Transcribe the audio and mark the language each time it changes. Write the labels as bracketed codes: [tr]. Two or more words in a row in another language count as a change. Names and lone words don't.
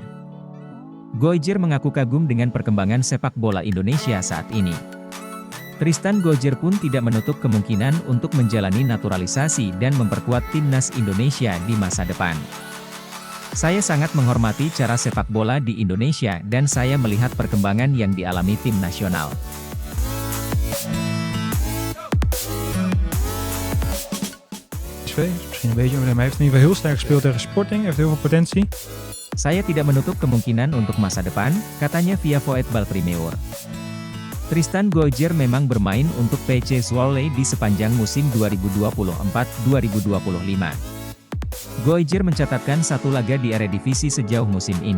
[id] Goijger mengaku kagum dengan perkembangan sepak bola Indonesia saat ini. Tristan Goijger pun tidak menutup kemungkinan untuk menjalani naturalisasi dan memperkuat timnas Indonesia di masa depan. Saya sangat menghormati cara sepak bola di Indonesia dan saya melihat perkembangan yang dialami tim nasional. [nl] Misschien een beetje, maar hij heeft in ieder geval heel sterk gespeeld tegen Sporting, heeft heel veel potentie. [id] Saya tidak menutup kemungkinan untuk masa depan, katanya via Voetbal Primeur. Tristan Goijger memang bermain untuk PC Zwolle di sepanjang musim 2024-2025. Goijger mencatatkan 1 laga di Eredivisie sejauh musim ini.